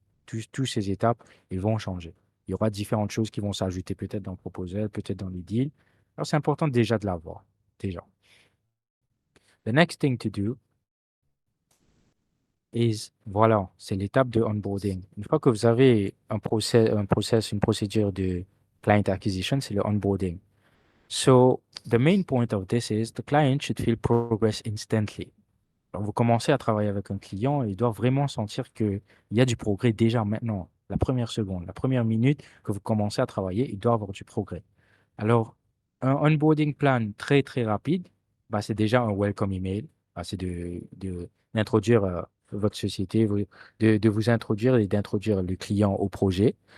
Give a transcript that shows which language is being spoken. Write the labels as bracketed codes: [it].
[fr] Tous ces étapes, ils vont changer. Il y aura différentes choses qui vont s'ajouter peut-être dans le proposal, peut-être dans les deals. Alors, c'est important déjà de l'avoir. Déjà. [en] The next thing to do is, [fr] voilà, c'est l'étape de onboarding. Une fois que vous avez une procédure de client acquisition, c'est le onboarding. [en] So, the main point of this is the client should feel progress instantly. [fr] Alors, vous commencez à travailler avec un client et il doit vraiment sentir qu'il y a du progrès déjà maintenant. La première seconde, la première minute que vous commencez à travailler, il doit avoir du progrès. Alors, un onboarding plan très, très rapide, bah, c'est déjà un welcome email. Bah, c'est d'introduire votre société, de vous introduire et d'introduire le client au projet.